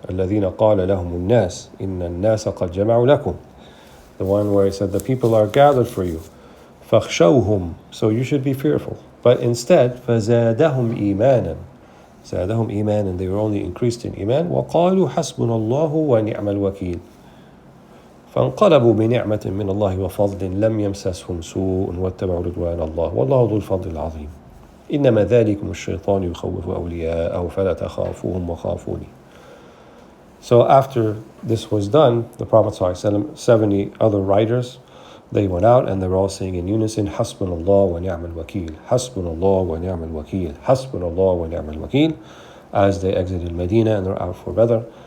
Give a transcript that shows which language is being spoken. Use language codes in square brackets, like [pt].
[ar] الَّذِينَ قَالَ لَهُمُ النَّاسِ إِنَّ النَّاسَ قَدْ جَمَعُوا لَكُمْ. [en] The one where he said, the people are gathered for you. [ar] فَخْشَوْهُمْ. [en] So you should be fearful. But instead, فَزَادَهُمْ إِيمَانًا. [ar] زَادَهُمْ إِيمَانًا. [en] They were only increased in iman. [ar] وَقَالُوا حَسْبُنَا اللَّهُ وَنِعْمَ الْوَكِيلُ. فانقلبوا بنعمة من الله وفضل لم يمسسهم سوء واتبعوا رضوان الله والله ذو الفضل العظيم. إنما ذلكم الشيطان يخوف أولياءه فلا تخافوهم وخافوني. [en] So after this was done, the Prophet ﷺ, 70 other riders, they went out and they were all saying in unison, حسبنا الله ونعم الوكيل, حسبنا الله ونعم الوكيل, حسبنا الله ونعم الوكيل, as they exited Medina and they're out for Badr.